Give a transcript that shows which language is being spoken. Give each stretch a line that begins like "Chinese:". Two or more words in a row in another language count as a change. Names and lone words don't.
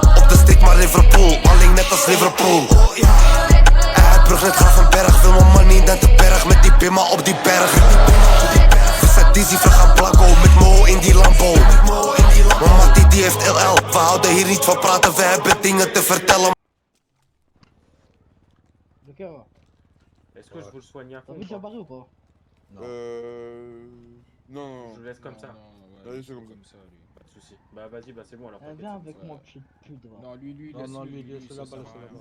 Dutch: Op de stick maar Liverpool, alleen net als Liverpool. Hij brug net Gravenberg, wil mijn money naar de berg. Met die bimma op die berg. We zijn dizzy, vlug aan Blanco, met Mo in die Lambo. Mijn mattie die heeft LL, we houden hier niet van praten, we hebben dingen te vertellen.
French: Est-ce que je vous le soigne à T'as fond vu ou pas? Jabari ou pas? Non. Je vous laisse comme ça. Allez, c'est comme ça. Pas de soucis. Bah vas-y, bah c'est bon alors. Viens avec moi, petite pute. Va. Non, lui, laisse là-bas, laisse là-bas.